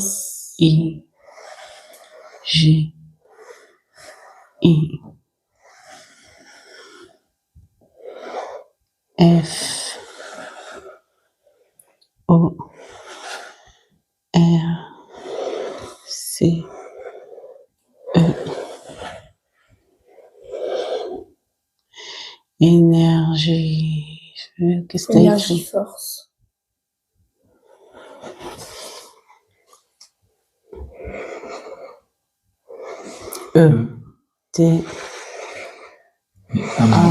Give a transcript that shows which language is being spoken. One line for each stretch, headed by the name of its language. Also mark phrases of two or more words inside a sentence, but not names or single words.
French: I, G, I, F, O, R, C, E. Énergie. Qu'est-ce que t'as Énergie écrit? force. E, T, A,